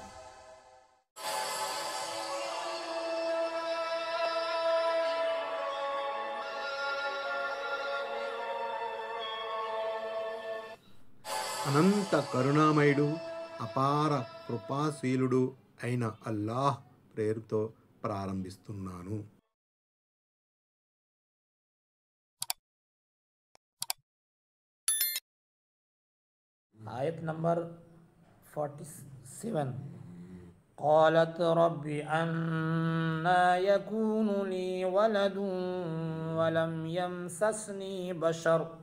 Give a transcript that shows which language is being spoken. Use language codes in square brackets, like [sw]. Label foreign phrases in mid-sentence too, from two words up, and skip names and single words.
[te] అనంత కరుణామయుడు, అపార కృపాశీలుడు అయిన అల్లాహ్ పేరుతో ప్రారంభిస్తున్నాను. [ar] آية نمبر 47. قالت رب أنا يكون لي ولد ولم يمسسني بشر